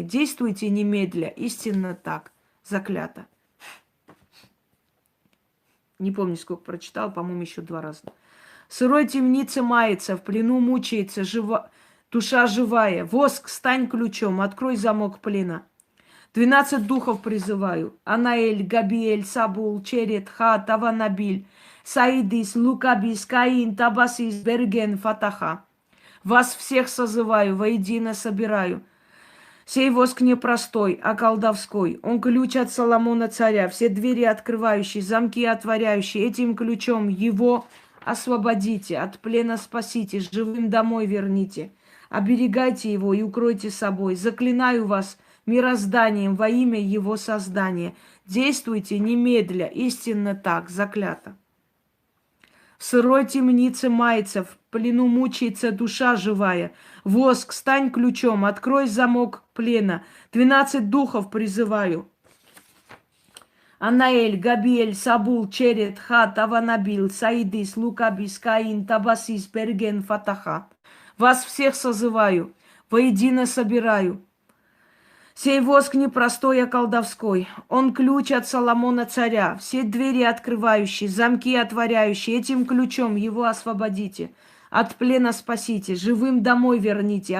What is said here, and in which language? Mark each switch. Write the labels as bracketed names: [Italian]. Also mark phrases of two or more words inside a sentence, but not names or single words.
[Russian] Действуйте немедля, истинно так, заклято. Не помню, сколько прочитал, по-моему, еще 2 раза. В сырой темнице мается, в плену мучается, душа живая. Воск, стань ключом, открой замок плена. 12 духов призываю. Анаэль, Габиэль, Сабул, Черет, Хат, Аванабиль, Саидис, Лукабис, Каин, Табасис, Берген, Фатаха. Вас всех созываю, воедино собираю. Сей воск непростой, а колдовской. Он ключ от Соломона царя. Все двери открывающие, замки отворяющие. Этим ключом его освободите. От плена спасите, живым домой верните. Оберегайте его и укройте собой. Заклинаю вас мирозданием во имя его создания. Действуйте немедля, истинно так, заклято. В сырой темнице мается, в плену мучается душа живая. Воск, стань ключом, открой замок плена. 12 духов призываю. Анаэль, Габиэль, Сабул, Черет, Хат, Аванабил, Саидис, Лукабис, Каин, Табасис, Берген, Фатаха. Вас всех созываю, воедино собираю. Сей воск непростой, а колдовской. Он ключ от Соломона царя. Все двери открывающие, замки отворяющие. Этим ключом его освободите. От плена спасите, живым домой верните.